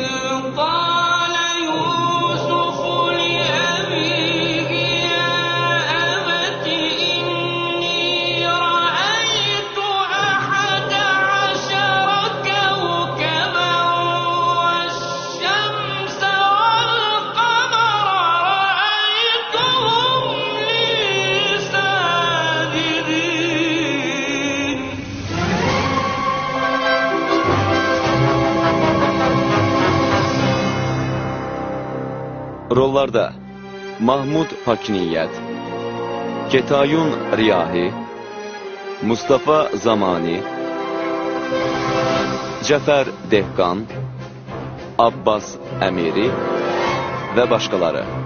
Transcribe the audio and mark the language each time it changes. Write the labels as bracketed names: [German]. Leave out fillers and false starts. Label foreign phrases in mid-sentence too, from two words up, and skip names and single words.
[Arabic] إذ قال يوسف لأبيه يا أبت إني رأيت 11 كوكبا والشمس والقمر رأيتهم لي ساجدين. [Azerbaijani] Rollarda Mahmud Pakiniyyət, Ketayun Riyahi, Mustafa Zamani, Cəfər Dehqan, Abbas Əmiri və başqaları.